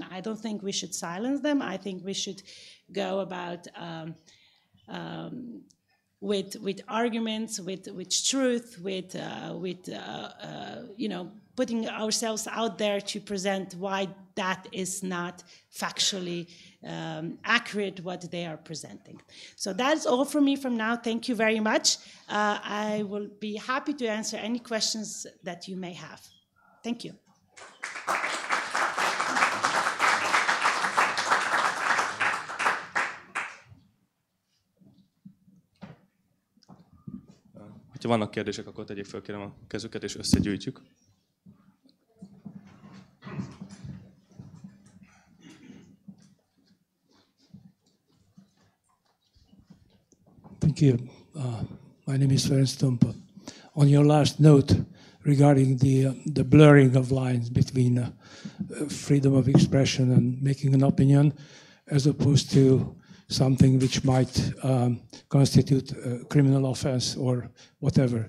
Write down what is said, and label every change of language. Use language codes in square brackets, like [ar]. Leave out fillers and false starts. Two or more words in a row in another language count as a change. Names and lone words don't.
[en] I don't think we should silence them. I think we should go about with arguments, with truth, with putting ourselves out there to present why that is not factually accurate what they are presenting. So that's all from me from now. Thank you very much. I will be happy to answer any questions that you may have. Thank you. [hu] Ha vannak kérdések, akkor tegyék fel, kérem, a kezüket, és összegyűjtjük. [en] Thank you. My name is Ferenc Tompa. On your last note regarding the blurring of lines between freedom of expression and making an opinion, as opposed to something which might constitute a criminal offense or whatever.